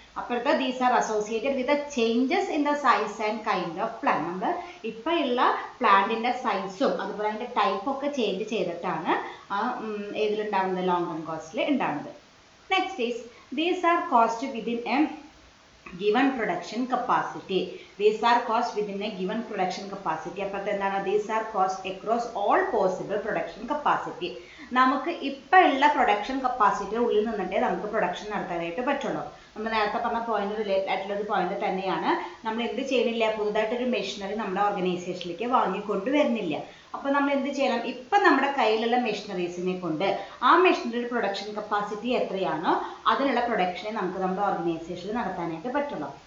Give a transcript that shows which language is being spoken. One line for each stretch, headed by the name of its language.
English: അപ്പോഴത്തെ these are associated with the changes in the size and kind of plan.
Malayalam: നമ്മൾ ഇപ്പോൾ ഉള്ള പ്ലാന്റിൻ്റെ സൈസും അതുപോലെ അതിൻ്റെ ടൈപ്പൊക്കെ ചേഞ്ച് ചെയ്തിട്ടാണ് ഏതിലുണ്ടാവുന്നത്? ലോങ് റൺ കോസ്റ്റിൽ ഉണ്ടാവുന്നത്.
English: Next is these are cost within a given production capacity. These are cost within a given production capacity.
Malayalam: അപ്പോഴത്തെ എന്താണ്?
English: These are cost across all possible production capacity.
Malayalam: നമുക്ക് ഇപ്പോൾ ഉള്ള പ്രൊഡക്ഷൻ കപ്പാസിറ്റിയുടെ ഉള്ളിൽ നിന്നിട്ടേ നമുക്ക് പ്രൊഡക്ഷൻ നടത്താനായിട്ട് പറ്റുള്ളൂ. നമ്മൾ നേരത്തെ പറഞ്ഞ പോയിന്റ് റിലേറ്റഡ് ആയിട്ടുള്ള ഒരു പോയിന്റ് തന്നെയാണ്. നമ്മൾ എന്ത് ചെയ്യണില്ല? പുതുതായിട്ടൊരു മെഷീനറി നമ്മുടെ ഓർഗനൈസേഷനിലേക്ക് വാങ്ങിക്കൊണ്ടുവരുന്നില്ല. അപ്പോൾ നമ്മൾ എന്ത് ചെയ്യണം? ഇപ്പം നമ്മുടെ കയ്യിലുള്ള മെഷീനറീസിനെ കൊണ്ട് ആ മെഷീനറി പ്രൊഡക്ഷൻ കപ്പാസിറ്റി എത്രയാണോ അതിനുള്ള പ്രൊഡക്ഷനെ നമുക്ക് നമ്മുടെ ഓർഗനൈസേഷനിൽ നടത്താനായിട്ട് പറ്റുള്ളൂ.